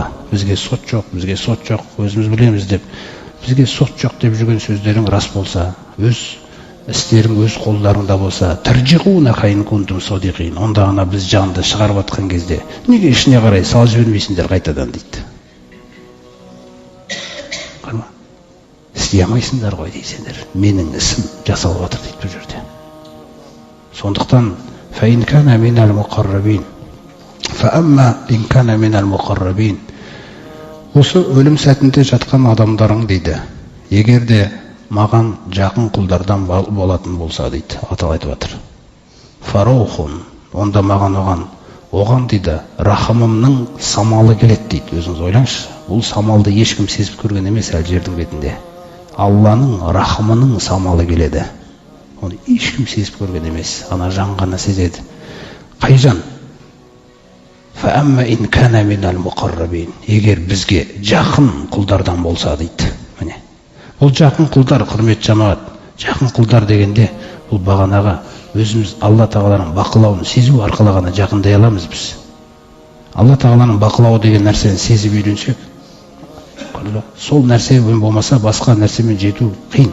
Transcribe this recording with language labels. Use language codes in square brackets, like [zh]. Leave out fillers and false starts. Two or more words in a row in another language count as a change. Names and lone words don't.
[kk] Бізге сот жоқ, өзіміз білеміз деп. Бізге сот жоқ деп жүрген сөздерің рас болса, өз істерің өз қолдарыңда болса, [ar] ترجعونها إن كنتم صادقين, [kk] онда ғана біз жанды шығарып атқан кезде неге ішіне қарай салып жібермейсіңдер қайтадан дейді. Қарма, істей алмайсыңдар ғой дейсіңдер, менің ісім жасалып жатыр дейді бұл жерде. Сондықтан [ar] فإن كان من المقربين, فأما إن كان من المقربين, [kk] осы өлім сәтінде жатқан адамдарың дейді, егер де маған жақын құлдардан болатын болса дейді, Алла айтып жатыр. Фараухун, онда маған оған дейді, рахымымның самалы келеді дейді. Өзіңіз ойлаңызшы, бұл самалды ешкім сезіп көрген емес әлі жердің бетінде. Алланың рахымының самалы келеді. Оны ешкім сезіп көрген емес, ана жан ғана сезеді. Қай жан? [ar] فأما إن كان من المقربين, [kk] егер бізге жақын құлдардан болса дейді. Бұл жақын құлдар, құрмет жамағат, жақын құлдар дегенде бұл бағанаға өзіміз Алла Тағаланың бақылауын сезу арқылы ғана жақындай аламыз біз. Алла Тағаланың бақылауы деген нәрсені сезіп үйренсек, сол нәрсе болмаса басқа нәрсемен жету қиын.